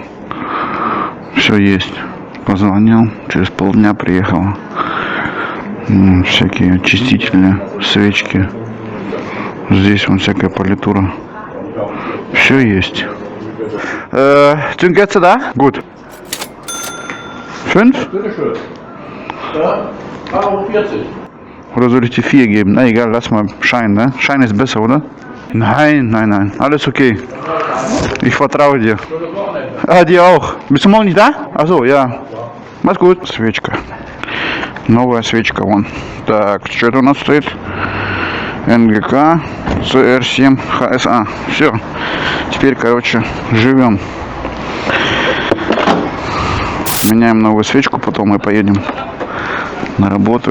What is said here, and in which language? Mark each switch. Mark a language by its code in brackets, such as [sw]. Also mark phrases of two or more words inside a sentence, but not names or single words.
[ru] Все есть. Позвонил, через полдня приехала. Всякие очистители, свечки. Здесь вон всякая политура. Все есть. Тюнкетса, да? [de] Gut. 5? Ja, 40. Oder soll ich dir 4 geben? Na egal, lass mal Schein, ne? Schein ist besser, oder? Nein. Alles okay. Ich vertraue dir. Ah, dir auch. Bist du morgen nicht da? Achso, ja. Mach's gut. [ru] Свечка. Новая свечка, вон. Так, что это у нас стоит? НГК CR7 HSA. Все. Теперь, короче, живем. Меняем новую свечку, потом мы поедем на работу.